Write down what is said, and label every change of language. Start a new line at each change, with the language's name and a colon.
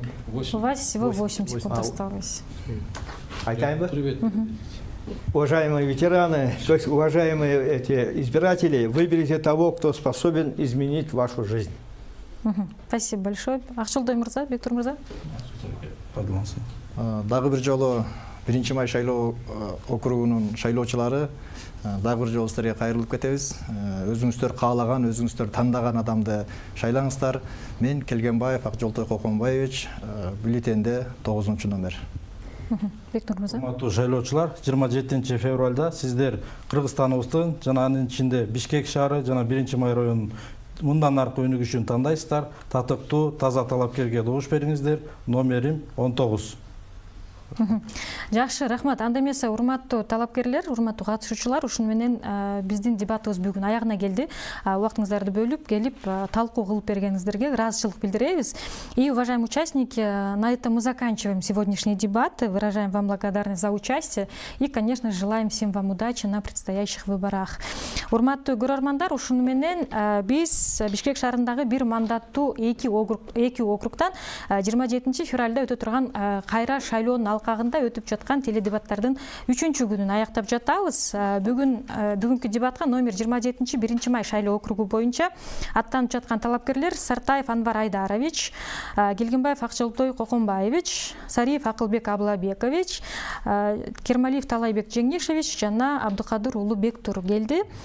Russian: У вас всего 8 секунд осталось.
Kyrgyz: Айтайын ба?
Russian: Привет. Уважаемые ветераны, то есть уважаемые эти избиратели, выберите того, кто способен изменить вашу жизнь. Спасибо большое. Акжолтой мырза, Бектур мырза.
Kyrgyz: Дагы бир жолу 1-Май шайлоо округунун шайлоочулары дагы бир жолу силерге кайрылып кетебиз. Өзүңүздөр каалаган, өзүңүздөр тандаган адамды шайлаңыздар. Мен Келгенбаев Акжолтой Коконбаевич, бюллетенде 9 номер. Бектур мырза. Урматтуу шайлоочулар, 27 февралда сиздер Кыргызстаныбыздын жана анын ичинде Бишкек шаары жана 1-Май районунун мындан аркы өнүгүшүн тандайсыздар. Татыктуу, таза талапкерге добуш бериңиздер. Номерим 19. Жакшы, рахмат. Анда эмесе урматтуу талапкерлер, урматтуу катышуучулар, ушуну менен биздин дебатыбыз бүгүн аягына келди. Убактыңыздарды бөлүп келип талкуу кылып бергениңиздерге ыраазычылык билдиребиз.
Russian: И, уважаемые участники, на этом мы заканчиваем сегодняшний дебат. Выражаем вам благодарность за участие и, конечно, желаем всем вам удачи на предстоящих выборах.
Kyrgyz: Урматтуу көрөрмандар, ушуну менен биз Бишкек шаарындагы бир мандаттуу эки округтан 27 февралда өтө турган кайра шайлоонун алкагында өтүп жаткан теледебаттардын 3-чү күнүн аяктап жатабыз. Бүгүнкү дебатка номер 27 1-Май шайлоо округу боюнча аттанып жаткан талапкерлер Сартаев Анвар Айдарович, Келгенбаев Акжолтой Коконбаевич, Сариев Акылбек Аблабекович, Кермалиев Талайбек Жеңишевич жана Абдыкадыр уулу Бектур келди.